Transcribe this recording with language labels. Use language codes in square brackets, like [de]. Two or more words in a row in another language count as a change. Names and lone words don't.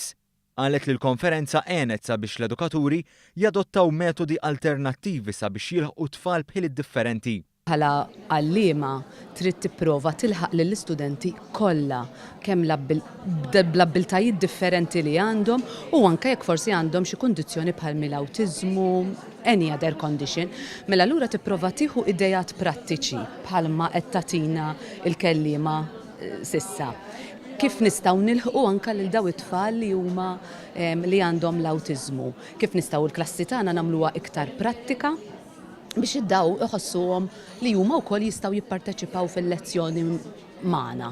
[mt] Qalet li l-konferenza għenet sabiex l-edukaturi jadottaw metodi alternattivi sabiex jilħqu tfal bħiliet differenti. Bħala għalliema trid tipprova tilħaq lill-istudenti kollha kemm bl-abbiltajiet differenti li għandhom u anke jekk forsi għandhom xi kundizzjoni bħal mill-awtiżmu, [en] any other condition, [mt] mela allura tipprova tieħu idejat prattiċi bħalma qed tagħtina l-kelliema sissa. Kif nistgħu nilħqu anke lil daw it-tfal li huma li għandhom l-awtiżmu. Kif nistgħu l-klassi tagħna nagħmluha iktar prattika biex id-daw iħossuhom li huma wkoll jistgħu jipparteċipaw fil-lezzjoni magħna.